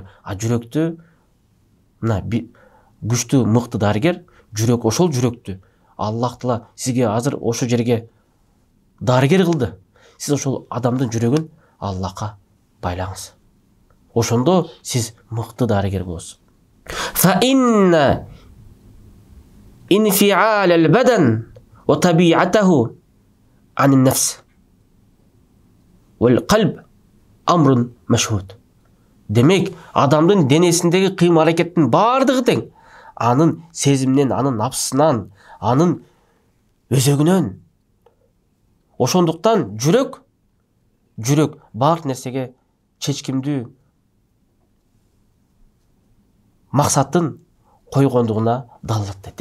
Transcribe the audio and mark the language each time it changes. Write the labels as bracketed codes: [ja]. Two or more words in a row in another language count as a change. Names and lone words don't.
[ky] А жүрөктү мына күчтүү мыкты дарыгер, жүрөк ошол жүрөктү [ar] الله تعالى [ky] сизге азыр ошо жерге дарыгер кылды. Сиз ошол адамдын жүрөгүн Аллахка байлаңыз. Ошондо сиз мыкты дарыгер болосуз. [ar] فإن انفعال البدن وطبيعته عن النفس والقلب أمر مشهود. [ky] Демек, адамдын денесиндеги кыйм-аракеттин бардыгы тең. Анын сезиминен, анын напсысынан, анын өзөгүнөн. Ошондуктан жүрөк бардык нерсеге чечкимдүү максатын койгондугуна далилат дейт.